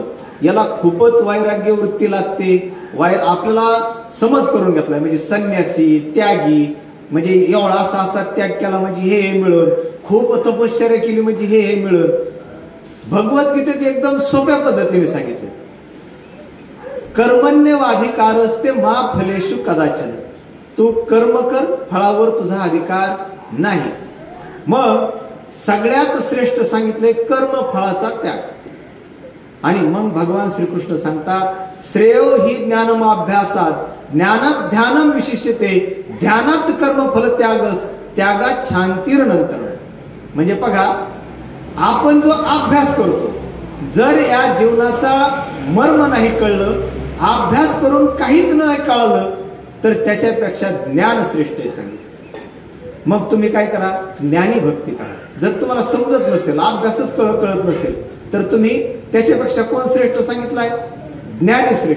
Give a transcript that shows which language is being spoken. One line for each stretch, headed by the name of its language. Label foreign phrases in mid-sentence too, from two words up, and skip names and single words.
Marathi: याला खूपच वैराग्य वृत्ती लागते. आपल्याला समज करून घेतलाय, म्हणजे संन्यासी, त्यागी, म्हणजे एवढा असा त्याग केला म्हणजे हे मिळून, खूप तपश्चर्या केली म्हणजे हे मिळून. भगवद्गीतेत एकदम सोप्या पद्धतीने सांगितले,
Sanskrit: कर्मण्यवाधिकारस्ते मा फलेषु कदाचन.
Marathi: तू कर्म कर, फळावर तुझा अधिकार नाही. मग सगळ्यात श्रेष्ठ सांगितले कर्म फळाचा त्याग. आणि मग भगवान श्रीकृष्ण सांगतात,
Sanskrit: श्रेयो ही ज्ञानमाभ्यासात ज्ञानात ध्यानम विशिष्यते, ध्यानात कर्मफल त्यागस, त्यागात शांतीरनंतर.
Marathi: म्हणजे बघा, आपण जो अभ्यास करतो, जर या जीवनाचा मर्म नाही कळलं, अभ्यास करून काहीच नाही कळलं, तर त्याच्यापेक्षा ज्ञान श्रेष्ठ आहे सांगितलं. मग तुम्ही काय करा, ज्ञानी भक्ती करा. जर तुम्हाला समजत नसेल, अभ्यासच कळत नसेल, तर तुम्ही त्याच्यापेक्षा कोण श्रेष्ठ सांगितलंय, ज्ञानी श्रेष्ठ.